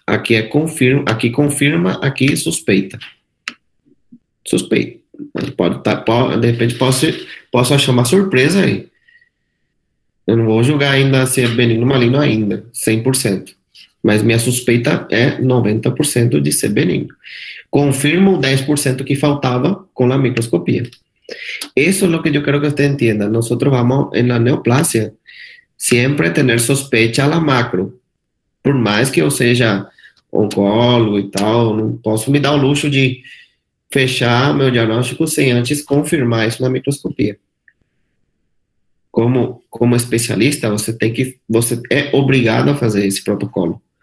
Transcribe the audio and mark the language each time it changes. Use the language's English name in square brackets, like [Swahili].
[Portuguese] Aqui confirma, aqui suspeita. Suspeita. De repente posso achar uma surpresa aí. Eu não vou julgar ainda se é benigno ou maligno ainda, 100%. Mas minha suspeita é 90% de ser benigno. Confirmo 10% que faltava com a microscopia. [Spanish] Eso es lo que yo quiero que usted entienda. Nosotros vamos en la neoplasia siempre tener sospecha a la macro. [Portuguese] Por mais que eu seja oncólogo e tal, não posso me dar o luxo de fechar meu diagnóstico sem antes confirmar isso na microscopia. Como especialista, você é obrigado a fazer esse protocolo.